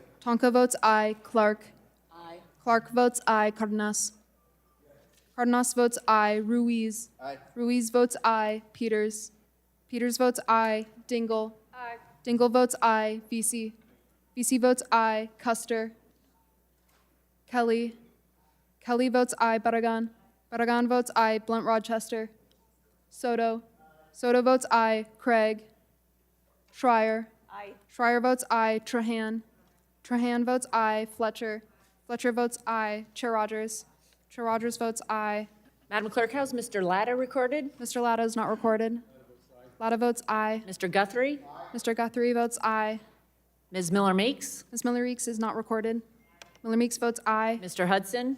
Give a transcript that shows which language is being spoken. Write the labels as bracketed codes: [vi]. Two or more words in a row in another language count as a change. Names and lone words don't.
[en] Tonko votes aye. Clark. Aye. Clark votes aye. Cardenas. Cardenas votes aye. Ruiz. Aye. Ruiz votes aye. Peters. Peters votes aye. Dingle. Aye. Dingle votes aye. VC. VC votes aye. Custer. Kelly. Kelly votes aye. Barragan. Barragan votes aye. Blunt Rochester. Soto. Soto votes aye. Craig. Schreier. Aye. Schreier votes aye. Trahan. Trahan votes aye. Fletcher. Fletcher votes aye. Chair Rodgers. Chair Rodgers votes aye. Madam Clerk, how's Mr. Latta recorded? Mr. Latta is not recorded. Latta votes aye. Mr. Guthrie? Mr. Guthrie votes aye. Ms. Miller Meeks? Ms. Miller Meeks is not recorded. Miller Meeks votes aye. Mr. Hudson?